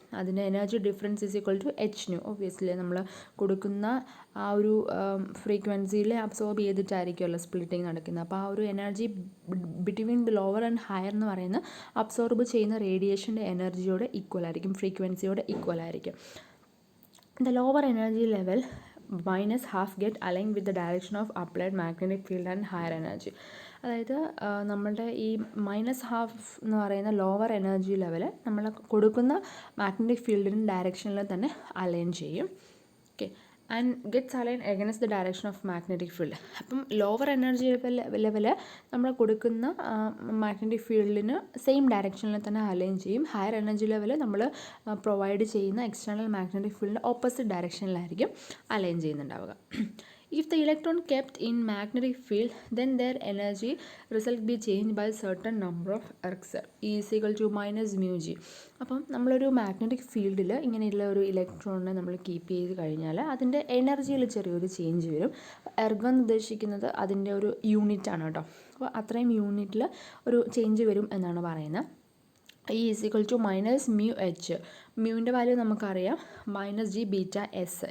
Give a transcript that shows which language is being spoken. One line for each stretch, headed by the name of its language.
Malayalam: അതിൻ്റെ
English: Energy difference is equal to h nu.
Malayalam: Obviously നമ്മൾ കൊടുക്കുന്ന ആ ഒരു ഫ്രീക്വൻസിയിൽ അബ്സോർബ് ചെയ്തിട്ടായിരിക്കുമല്ലോ സ്പ്ലിറ്റിംഗ് നടക്കുന്നത്. അപ്പോൾ ആ ഒരു energy
English: between the lower and higher
Malayalam: എന്ന് പറയുന്ന അബ്സോർബ് ചെയ്യുന്ന റേഡിയേഷൻ്റെ എനർജിയോട് ഈക്വൽ ആയിരിക്കും, ഫ്രീക്വൻസിയോട് ഈക്വൽ ആയിരിക്കും.
English: The lower energy level minus half get aligned with the direction of applied magnetic field and higher energy.
Malayalam: അതായത് നമ്മളുടെ ഈ മൈനസ് ഹാഫ് എന്ന് പറയുന്ന ലോവർ എനർജി ലെവൽ നമ്മൾ കൊടുക്കുന്ന മാഗ്നറ്റിക് ഫീൽഡിൻ്റെ ഡയറക്ഷനിൽ തന്നെ അലൈൻ ചെയ്യും.
English: Okay, and gets align against the direction of magnetic field.
Malayalam: അപ്പം ലോവർ എനർജി ലെവല് നമ്മൾ കൊടുക്കുന്ന മാഗ്നറ്റിക് ഫീൽഡിന് സെയിം ഡയറക്ഷനിൽ തന്നെ അലൈൻ ചെയ്യും. ഹയർ എനർജി ലെവൽ നമ്മൾ പ്രൊവൈഡ് ചെയ്യുന്ന external magnetic ഫീൽഡിൻ്റെ opposite ഡയറക്ഷനിലായിരിക്കും align ചെയ്യുന്നുണ്ടാവുക.
English: If the electron kept in magnetic field, then their energy result be changed by certain number of ergs, E is equal to minus mu g.
Malayalam: അപ്പം നമ്മളൊരു magnetic ഫീൽഡിൽ ഇങ്ങനെയുള്ള ഒരു ഇലക്ട്രോണിനെ നമ്മൾ keep ചെയ്ത് കഴിഞ്ഞാൽ അതിൻ്റെ എനർജിയിൽ ചെറിയൊരു ചേഞ്ച് വരും. എർഗ് എന്ന് ഉദ്ദേശിക്കുന്നത് അതിൻ്റെ ഒരു യൂണിറ്റാണ് കേട്ടോ. അപ്പോൾ അത്രയും യൂണിറ്റിൽ ഒരു ചേഞ്ച് വരും എന്നാണ് പറയുന്നത്.
English: E is equal to minus mu H.
Malayalam: മ്യൂവിൻ്റെ value നമുക്കറിയാം
English: Minus G beta S.